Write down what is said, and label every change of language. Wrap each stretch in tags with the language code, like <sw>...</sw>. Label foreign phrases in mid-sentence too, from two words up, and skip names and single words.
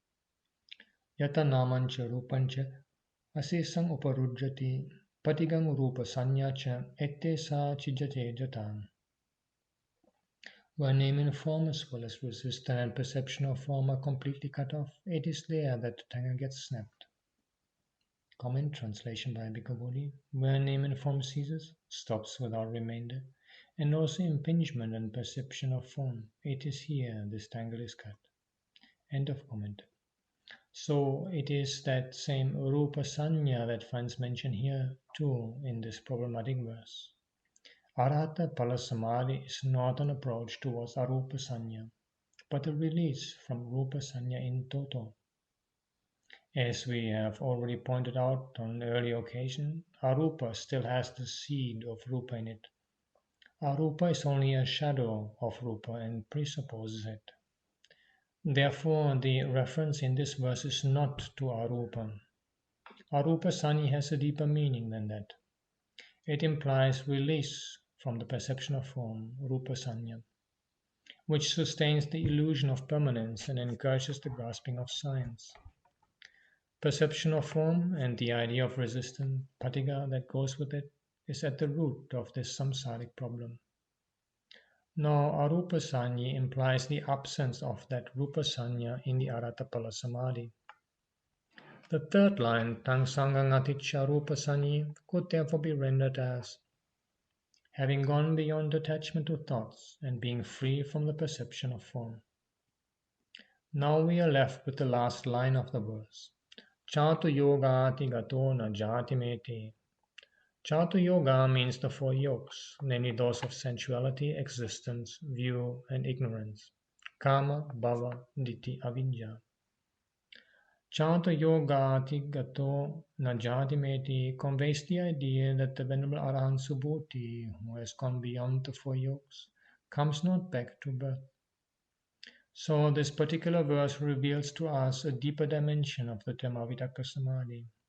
<pi>Yata namancha rupancha asesam uparujjati patigang rupa sanyacha ette sa chijate jatan.</pi> <en>Where name and form as well as resistance and perception of form are completely cut off, it is there that the tanga gets snapped. Comment translation by Bhikkhu Bodhi. Where name and form ceases, stops without remainder, and also impingement and perception of form, it is here this tangle is cut. End of comment. So it is that same</en> <pi>rupa sanya</pi> <en>that finds mention here too in this problematic verse.</en> <pi>Arhata pala samadhi</pi> <en>is not an approach towards</en> <pi>arupa sanya,</pi> <en>but a release from</en> <pi>rupa sanya</pi> <en>in toto. As we have already pointed out on an earlier occasion, arupa still has the seed of rupa in it. Arupa is only a shadow of rupa and presupposes it. Therefore, the reference in this verse is not to arupa.</en> <pi>Arupa sanya</pi> <en>has a deeper meaning than that. It implies release from the perception of form,</en> <pi>rupa sanya,</pi> <en>which sustains the illusion of permanence and encourages the grasping of signs. Perception of form and the idea of resistance, patigha, that goes with it, is at the root of this samsaric problem. Now,</en> <pi>arupa sanya</pi> <en>implies the absence of that</en> <pi>rupa sanya</pi> <en>in the</en> <pi>aratapala samadhi.</pi> <en>The third line,</en> <pi>tang sangang aticha rupa sanya,</pi> <en>could therefore be rendered as having gone beyond attachment to thoughts and being free from the perception of form. Now we are left with the last line of the verse.</en> <pi>Chatu yogati gato na jati meti. Chatu yoga</pi> <en>means the four yokes, namely those of sensuality, existence, view, and ignorance.</en> <pi>Kama, bhava, ditthi,</pi> <en>avidya.</en> <pi>Chanta Yogati Gato Najatimeti</pi> <en>conveys the idea that the Venerable Arahant Subhuti, who has gone beyond the four yokes, comes not back to birth. So this particular verse reveals to us a deeper dimension of the term</en> <pi>Avitakka Samadhi.</pi>